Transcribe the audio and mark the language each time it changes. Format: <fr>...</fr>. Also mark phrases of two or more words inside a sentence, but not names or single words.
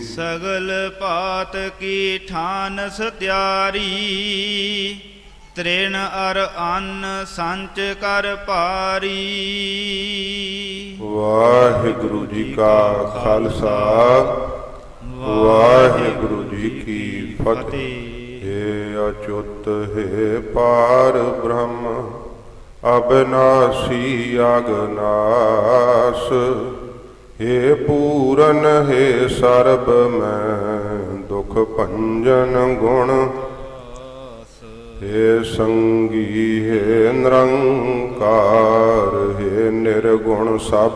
<pa>ਸਗਲ ਭਾਤ ਕੀ ਠਾਨ ਸਤਿਆਰੀ। ਤ੍ਰਿਣ ਅਰ ਅੰਨ ਸੰਚ ਕਰ ਭਾਰੀ। ਵਾਹਿਗੁਰੂ ਜੀ ਕਾ ਖਾਲਸਾ, ਵਾਹਿਗੁਰੂ ਜੀ ਕੀ ਫਤਿਹ।</pa> <hi>हे अच्युत हे पार ब्रह्म अविनाशी अगनाश, हे पूरन हे सर्ब मैं दुख भंजन गुण हे संगी हे निरंकार हे निर्गुण सब</hi>